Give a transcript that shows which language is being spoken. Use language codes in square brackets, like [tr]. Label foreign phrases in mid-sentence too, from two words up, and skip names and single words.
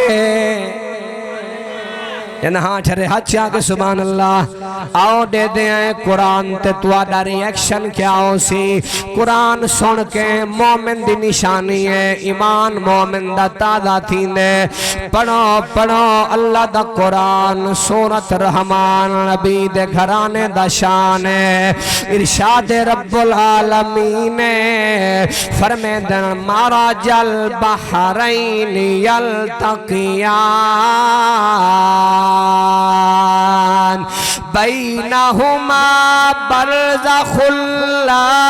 [skr] ہاں ٹھہرے ہتھ آکے [ar] سبحان الله [skr] آؤ دے دے قرآن تے تہاڈا ری ایکشن کیا ہو سی قرآن سن کے مومن دی نشانی ہے ایمان مومن دا تازہ تھیندے پڑھو پڑھو اللہ دا قرآن سورت رحمان نبی دے گھرانے دا شان ہے ارشاد [ar] رب العالمين [skr] فرماندن [ar] مرج البحرين يلتقيان بينهما برزخ لا